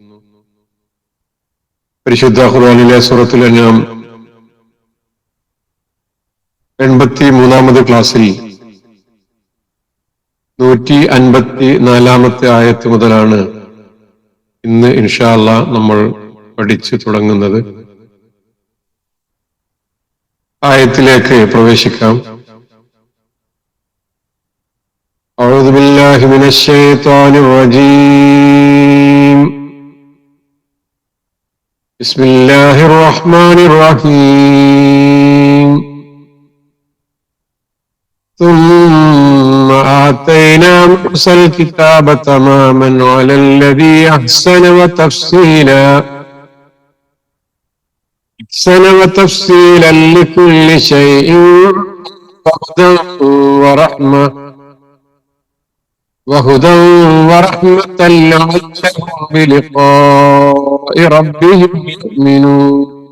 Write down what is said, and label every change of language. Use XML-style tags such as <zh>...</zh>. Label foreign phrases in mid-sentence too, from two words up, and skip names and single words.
<ml>പരിശുദ്ധ ഖുർആനിലെ സൂറത്തുൽ അൻആം 83-ാമത് ക്ലാസ്സിൽ 154-ാമത്തെ ആയത്ത് മുതലാണ് ഇന്ന്</ml> <ar>إن شاء الله</ar> <ml>നമ്മൾ പഠിച്ചു തുടങ്ങുന്നത്. ആയത്തിലേക്ക് പ്രവേശിക്കാം.</ml> <ar>أعوذ بالله من الشيطان الرجيم. بسم الله الرحمن الرحيم. ثم آتينا موسى الكتاب تماما على الذي أحسن وتفصيلا لكل شيء وهدى ورحمة لعلهم بلقاء ربهم يؤمنون.</ar>